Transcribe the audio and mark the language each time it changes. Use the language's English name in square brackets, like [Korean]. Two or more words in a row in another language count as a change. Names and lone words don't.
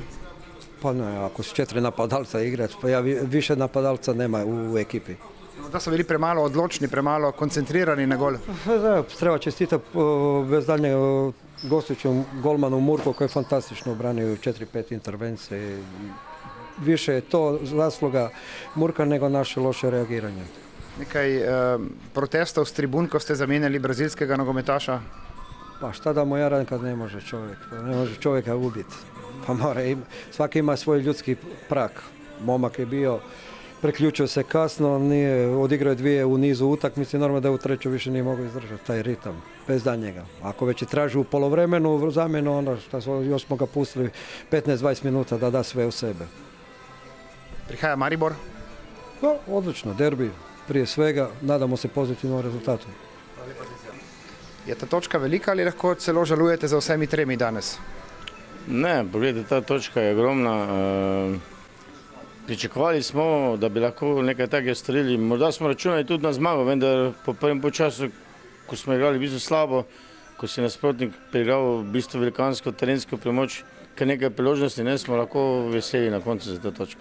[Croatian] Pa ne, ako su 4 napadalca igrač, pa više napadalca nema u ekipi. Da su bili premalo odločni, premalo koncentrirani na gol. Da, treba čestitati bez daljnje gostujućem golmanu Murko koji je fantastično obranio 4-5 intervencije. Više je to zasluga Murka nego naše loše reagiranje. [Slovenian] Nekaj protestov s tribun, ko ste zamenjali brazilskega nogometaša? [Croatian] Pa šta da mu ja radim kad ne može čovjek? Pa ne može čovjeka ubiti. Pa mora, svaki ima svoj ljudski prag. Momak je bio, preključio se kasno, odigrao je 2 u nizu utakmice, normalno da u treću više nije mogao izdržati taj ritam, bez danjega. Ako već je traži u polovremenu zamjenu, onda još smo ga pustili 15-20 minuta da da sve u sebe. [Slovenian] Prihaja Maribor? [Croatian] Pa, odlično, derbi prije svega, nadamo se pozitivnom rezultatu. [Slovenian] Je ta točka velika ali lahko celo žalujete za vsemi 3 danes? Ne, pogledajte, ta točka je ogromna. Pričakovali smo, da bi lahko nekaj takega storili. Morda smo računali tudi na zmago, vendar po prvem polčasu, ko smo igrali v bistvu slabo, ko si nasprotnik preigral v bistvu velikansko terensko premoč, kar nekaj priložnosti, ne smo lahko veseli na koncu za to točko.